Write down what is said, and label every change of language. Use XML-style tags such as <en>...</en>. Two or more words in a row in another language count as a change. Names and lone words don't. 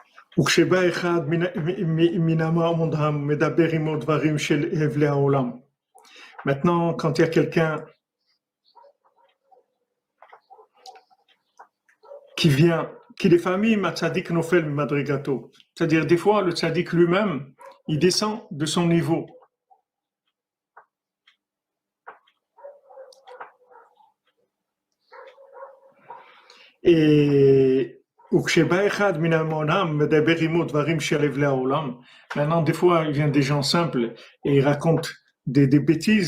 <he>וכשבא אחד מן העולם מדבר עמו דברים של הבלי העולם.</he> <fr>Maintenant, quand il y a quelqu'un qui vient, qui des familles,</fr> <he>צדיק נופל מדרגתו.</he> <fr>C'est-à-dire, des fois, le tzaddik lui-même, il descend de son niveau. Et maintenant, des fois, il vient des gens simples et ils racontent des bêtises.</fr>